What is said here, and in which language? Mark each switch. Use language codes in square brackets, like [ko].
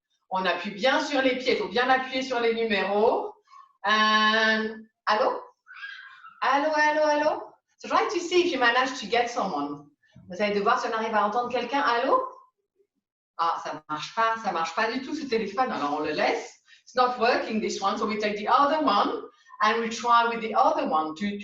[fr] On appuie bien sur les pieds. Il faut bien appuyer sur les numéros. And, allô? Allô, allô, allô? [en] So try to see if you manage to get someone. [fr] Vous allez devoir si on arrive à entendre quelqu'un. Allô? Ah, ça ne marche pas du tout ce téléphone. Alors on le laisse. [en] It's not working this one. So we take the other one. And we try with the other one.